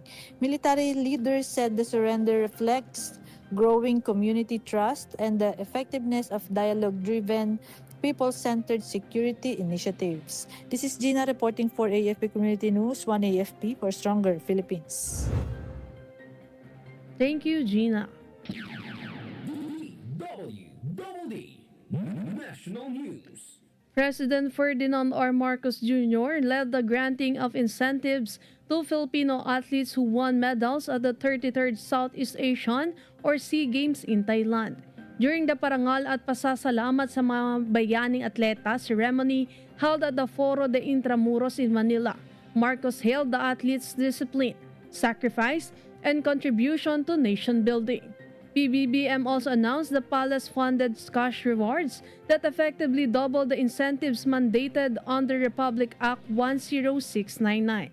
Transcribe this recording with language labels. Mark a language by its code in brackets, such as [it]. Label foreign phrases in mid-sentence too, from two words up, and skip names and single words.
[en] Military leaders said the surrender reflects growing community trust and the effectiveness of dialogue-driven, people-centered security initiatives. This is Gina reporting for AFP Community News, 1 AFP for Stronger Philippines. Thank you, Gina. DWDD National News. President Ferdinand R. Marcos Jr. led the granting of incentives to Filipino athletes who won medals at the 33rd Southeast Asian or SEA Games in Thailand. During the [tl] parangal at pasasalamat sa mga bayaning atleta [en] ceremony held at the Foro de Intramuros in Manila, Marcos hailed the athletes' discipline, sacrifice, and contribution to nation building. PBBM also announced the palace-funded cash rewards that effectively double the incentives mandated under Republic Act 10699.